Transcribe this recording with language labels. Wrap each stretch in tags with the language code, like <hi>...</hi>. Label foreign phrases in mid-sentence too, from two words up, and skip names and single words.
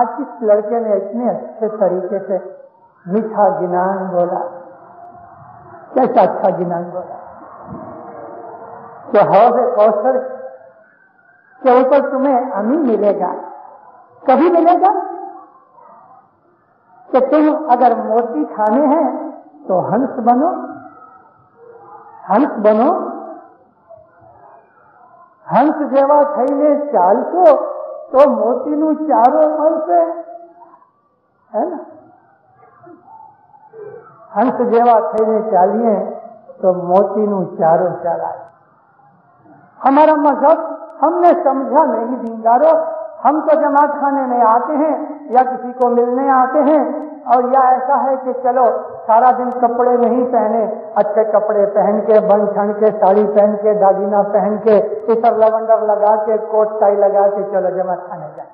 <ur>آج کس لڑکے نے اتنے اچھے طریقے سے میٹھا جنان بولا، کیسا اچھا جنان بولا کہ حوض کوثر کے اوپر تمہیں امین ملے گا. کبھی ملے گا کہ تم اگر موتی کھانے ہیں تو ہنس بنو، ہنس بنو.</ur> <gu>હંસ જેવા تھઈને ચાલશો તો મોતીનું ચારો મળશે, હે ને? હંસ જેવા થઈને ચાલીએ તો મોતીનું ચારો ચાલાય.</gu> <ur>ہمارا مذہب ہم نے سمجھا نہیں. دینداروں ہم تو جماعت خانے میں آتے ہیں یا کسی کو ملنے آتے ہیں، اور یا ایسا ہے کہ چلو سارا دن کپڑے نہیں پہنے، اچھے کپڑے پہن کے، بن ٹھن کے، ساڑی پہن کے، داگینا پہن کے، عطر لونڈر لگا کے، کوٹ ٹائی لگا کے چلو جماعت خانے جائیں.</ur>